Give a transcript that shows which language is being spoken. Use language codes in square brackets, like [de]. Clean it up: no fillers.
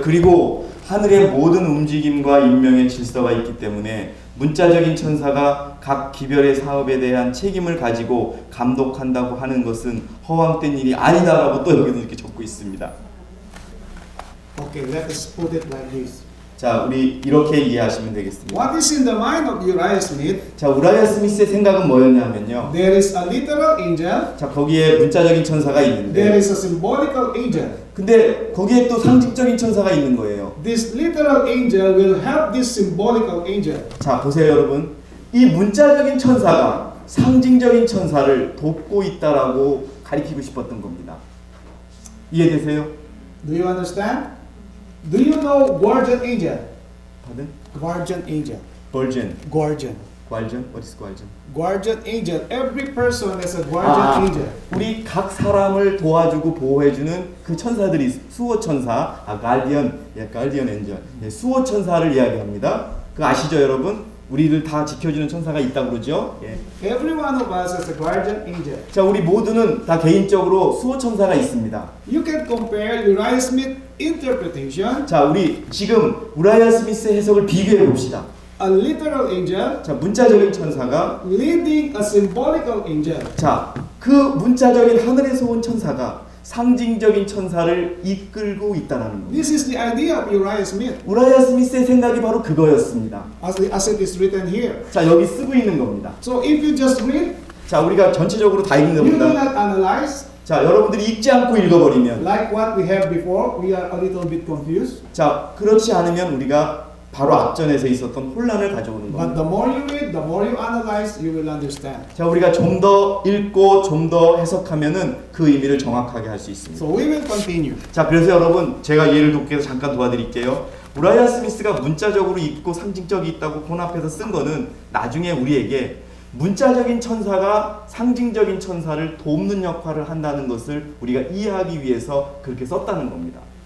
[ko] 그리고 하늘의 모든 움직임과 인명의 질서가 있기 때문에 문자적인 천사가 각 기별의 사업에 대한 책임을 가지고 감독한다고 하는 것은 허황된 일이 아니다라고 또 여기는 이렇게 적고 있습니다. [en] Okay, let us put it like this. [ko] 자 우리 이렇게 이해하시면 되겠습니다. [en] What is in the mind of Uriah Smith? [ko] 자 우라이아 스미스의 생각은 뭐였냐면요. [en] There is a literal angel. [ko] 자 거기에 문자적인 천사가 [en] There [ko] 있는데 [en] is a symbolical angel. [ko] 근데 거기에 또 상징적인 천사가 있는 거예요. [en] This literal angel will help this symbolical angel. [ko] 자 보세요 여러분. 이 문자적인 천사가 상징적인 천사를 돕고 있다라고 가리키고 싶었던 겁니다. 이해되세요? [en] Do you understand? Do you know guardian angel? Pardon? Guardian angel. Virgin. Guardian. Guardian? What is guardian? Guardian angel. Every person is a guardian angel. [ko] 우리 각 사람을 도와주고 보호해주는 그 천사들이 수호 천사, guardian, guardian angel, 수호 천사를 이야기합니다. 그 아시죠 여러분? 우리를 다 지켜주는 천사가 있다고 그러죠. 예. [en] Every one of us is a guardian angel. [ko] 자 우리 모두는 다 개인적으로 수호 천사가 있습니다. [en] You can compare Uriah Smith interpretation, [ko] 자 우리 지금 우라이아 스미스의 해석을 비교해 봅시다. [en] a literal angel [ko] 자 문자적인 천사가 [en] leading a symbolical angel. [ko] 자 그 문자적인 하늘에서 온 천사가 상징적인 천사를 이끌고 있다라는 겁니다. [en] This is the idea of Uriah Smith, [ko] 우라이아 스미스의 생각이 바로 그거였습니다. [en] as it is written here. [ko] 자 여기 쓰고 있는 겁니다. [en] So if you just read, [ko] 자 우리가 전체적으로 다 읽는 [en] you do [ko] 겁니다. [en] not analyze, [ko] 자 여러분들이 읽지 않고 읽어버리면 [en] like what we have before, we are a little bit confused. [ko] 자 그렇지 않으면 우리가 바로 앞전에서 있었던 혼란을 가져오는 [en] But the more you read, the more you analyze, you will understand. [ko] 자 우리가 좀 더 읽고 좀 더 해석하면은 그 의미를 정확하게 할 수 있습니다. [en] So we will continue. [ko] 자 그래서 여러분 제가 예를 돕기 위해서 잠깐 도와드릴게요. 우라이아 스미스가 문자적으로 있고 상징적이 있다고 본 앞에서 쓴 거는 나중에 우리에게 문자적인 천사가 상징적인 천사를 돕는 역할을 한다는 것을 우리가 이해하기 위해서 그렇게 썼다는 겁니다.